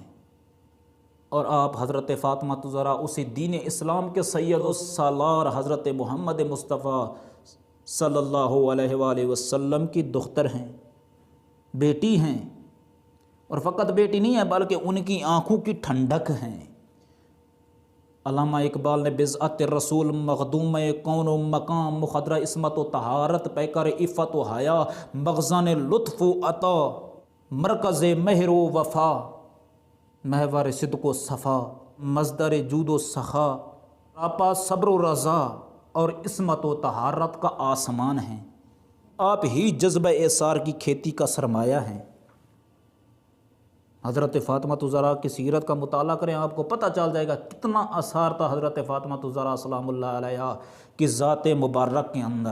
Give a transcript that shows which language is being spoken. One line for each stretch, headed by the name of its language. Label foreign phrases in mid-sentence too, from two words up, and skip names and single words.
Urdu: اور آپ حضرت فاطمہ الزہرا اسی دین اسلام کے سید السالار حضرت محمد مصطفیٰ
Arabic: صلی اللہ علیہ وآلہ وسلم
Urdu: کی دختر ہیں، بیٹی ہیں، اور فقط بیٹی نہیں ہے بلکہ ان کی آنکھوں کی ٹھنڈک ہیں۔ علامہ اقبال نے بضعت رسول مخدوم کون و مقام مخدرہ عصمت و طہارت پیکر عفت و حیا مخزن لطف و عطا مرکز مہر و وفا محور صدق و صفا مصدر جود و سخا آپا صبر و رضا اور عصمت و طہارت کا آسمان ہیں۔ آپ ہی جذبہ اثار کی کھیتی کا سرمایہ ہیں۔ حضرت فاطمہ الزہرا کی سیرت کا مطالعہ کریں، آپ کو پتہ چل جائے گا کتنا اثار تھا حضرت فاطمہ الزہرا
Arabic: سلام اللہ علیہا
Urdu: کی ذات مبارک کے اندر۔